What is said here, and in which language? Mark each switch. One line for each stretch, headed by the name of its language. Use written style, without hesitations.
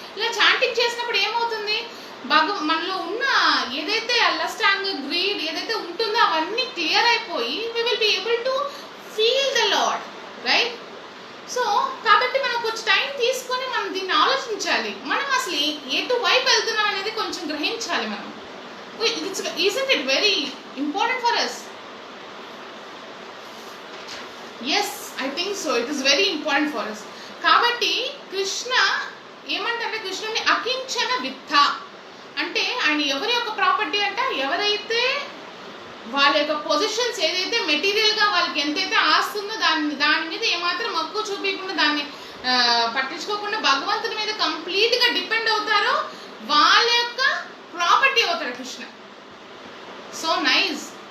Telugu: ఇలా చాంటింగ్ చేసినప్పుడు ఏమవుతుంది? మనలో ఉన్న ఏదైతే లస్ట్ యాంగర్, గ్రీడ్ ఏదైతే ఉంటుందో అవన్నీ క్లియర్ అయిపోయి
English: we will be able to feel the Lord, right?
Telugu: So కాబట్టి మనం కొంచెం టైం తీసుకొని మనం దీన్ని ఆలోచించాలి. మనం అసలు ఎటువైపు వెళ్తున్నాం అనేది కొంచెం గ్రహించాలి మనం.
English: Isn't it very important for us? Yes, I think so. It is very important for us.
Telugu: కాబట్టి కృష్ణ ఏమంటే కృష్ణుని అకించన విత్త అంటే ఆయన ఎవరి యొక్క ప్రాపర్టీ అంటే ఎవరైతే వాళ్ళ యొక్క పొజిషన్స్ ఏదైతే మెటీరియల్గా వాళ్ళకి ఎంతైతే ఆస్తుందో దాని మీద ఏమాత్రం మక్కువ చూపించకుండా దాన్ని పట్టించుకోకుండా భగవంతుని మీద కంప్లీట్గా డిపెండ్ అవుతారో వాళ్ళ యొక్క ప్రాపర్టీ అవుతారు కృష్ణ. So nice.